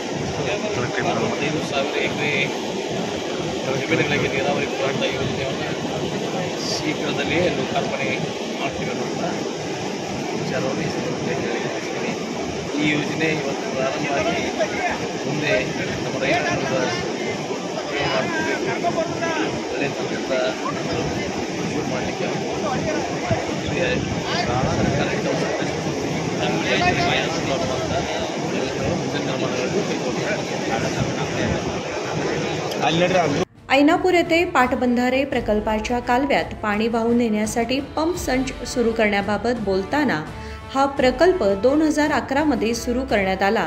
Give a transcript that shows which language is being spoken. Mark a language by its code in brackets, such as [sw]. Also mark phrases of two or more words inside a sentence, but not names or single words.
[kn] 45,000 ಎಕರೆ ಜಮೀನುಗಳಿಗೆ ನೀರಾವರಿ ಕೊಡುವಂಥ ಯೋಜನೆಯನ್ನು ಶೀಘ್ರದಲ್ಲಿಯೇ ಲೋಕಾರ್ಪಣೆ ಮಾಡ್ತೀವಿ ಅನ್ನುವಂಥ ವಿಚಾರವನ್ನು ತಿಳಿಸ್ತೀನಿ। ಈ ಯೋಜನೆ ಇವತ್ತು ಪ್ರಾರಂಭವಾಗಿ ಮುಂದೆ ನಮ್ಮ ರೈತರಿಂದ ಒಳ್ಳೆಯ ತರದಿಂದ ಶುರು ಮಾಡಲಿಕ್ಕೆ ಕರೆಂಟ್ [mr] ऐनापूर येथे पाटबंधारे प्रकल्पाच्या कालव्यात पाणी वाहून नेण्यासाठी पंप संच सुरू करण्याबाबत बोलताना हा प्रकल्प 2011 मध्ये सुरू करण्यात आला।